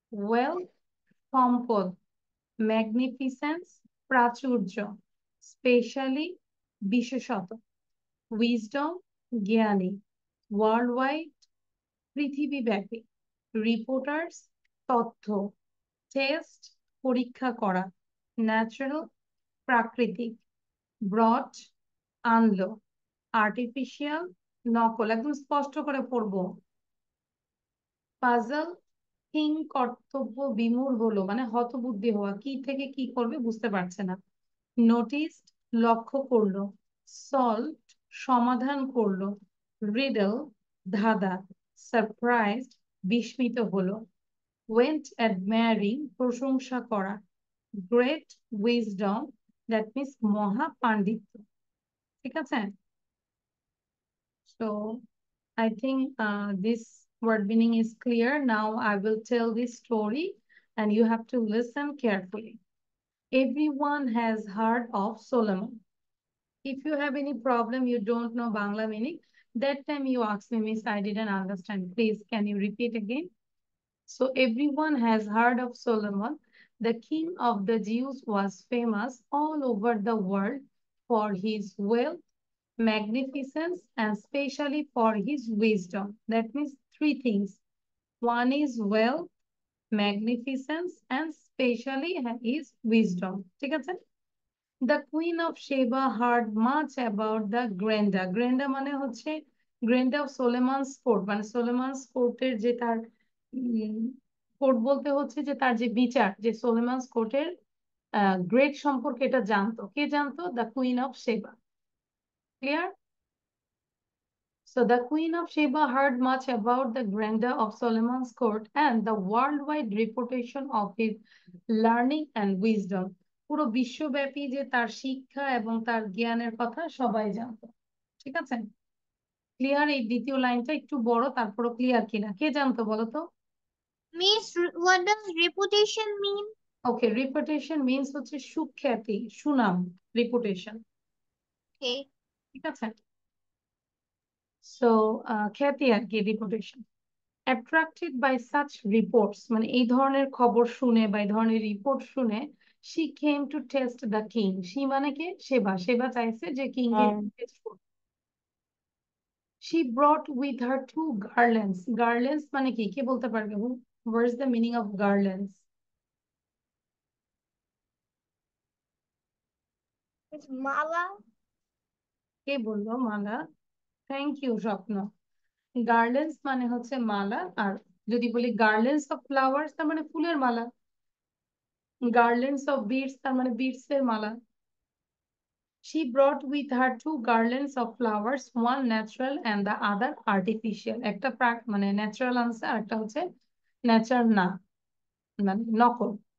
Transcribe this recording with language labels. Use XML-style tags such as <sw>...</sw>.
<bn>wealth, সম্পদ, magnificence, প্রাচুর্য, specially, বিশেষত, wisdom, জ্ঞানী, worldwide, পৃথিবীব্যাপী, reporters, তথ্য, test, পরীক্ষা করা, natural, প্রাকৃতিক, brought, আনলো, artificial, নকল। একদম স্পষ্ট করে পড়বো। পাজল, কিং, কর্তব্য বিমূঢ় হলো মানে হতবুদ্ধি হওয়া, কি থেকে কি করবে বুঝতে পারছে না। নোটিসড, লক্ষ্য করলো। সলভড, সমাধান করলো। রিডল, ধাঁধা। সারপ্রাইজড, বিস্মিত হলো। ওয়েন্ট অ্যাডমায়ারিং, প্রশংসা করা।</bn> <en>great wisdom, that means</en> <bn>মহা পাণ্ডিত্য। ঠিক আছে?</bn> <en>So I think this word meaning is clear. Now I will tell this story and you have to listen carefully. Everyone has heard of Solomon. If you have any problem, you don't know Bangla meaning, that time you ask me, Miss, I didn't understand. Please, can you repeat again? So everyone has heard of Solomon. The king of the Jews was famous all over the world for his wealth, magnificence, and especially for his wisdom. That means three things. One is wealth, magnificence, and especially his wisdom.</en> <bn>ঠিক আছে?</bn> <en>The Queen of Sheba heard much about the Granda.</en> <bn>Granda মানে হচ্ছে</bn> <en>Granda of Solomon's court,</en> <bn>মানে Solomon's courtের যে তার court বলতে হচ্ছে যে তার যে বিচার, যে Solomon's courtের গ্রেড সম্পর্কে এটা জানতো। কে জানতো?</bn> <en>The Queen of Sheba. Clear? So the Queen of Sheba heard much about the grandeur of Solomon's court and the worldwide reputation of his learning and wisdom.</en> <bn>পুরো বিশ্বব্যাপী যে তার শিক্ষা এবং তার জ্ঞানের কথা সবাই জানতো। ঠিক আছে? ক্লিয়ার? এই দ্বিতীয় লাইনটা একটু বড়, তারপরও ক্লিয়ার কিনা কে জানতো বলো তো?</bn> <en>Miss, what does reputation mean?</en> <bn>Okay, reputation means হচ্ছে সুখ্যাতি, সুনাম, রিপুটেশন।</bn> <en>Okay.</en> <bn>ঠিক আছে? সো খ্যাতি আর কি, reputation.</bn> <en>Attracted by such reports,</en> <bn>মানে এই ধরনের খবর শুনে বা এই ধরনের রিপোর্ট শুনে,</bn> <en>she came to test the king.</en> <bn>She মানে কে? সেবা। সেবা চাইছে যে কিং কে টেস্ট করতে।</bn> <en>She brought with her two garlands.</en> <bn>Garlands মানে কি? কে বলতে পারবে?</bn> <en>What is the meaning of garlands? It's mala.</en> <bn>কে বললো মালা? থ্যাংক ইউ স্বপ্ন। গার্ল্যান্ডস মানে হচ্ছে মালা, আর যদি বলি গার্ল্যান্ডস অফ ফ্লাওয়ার্স তার মানে ফুলের মালা। গার্ল্যান্ডস অফ বিডস তার মানে বিডস এর মালা।</bn> <en>She brought with her two garlands of flowers, one natural and the other artificial.</en> <bn>একটা মানে ন্যাচারাল আনছে, আর একটা হচ্ছে ন্যাচারাল না, মানে নকল।</bn>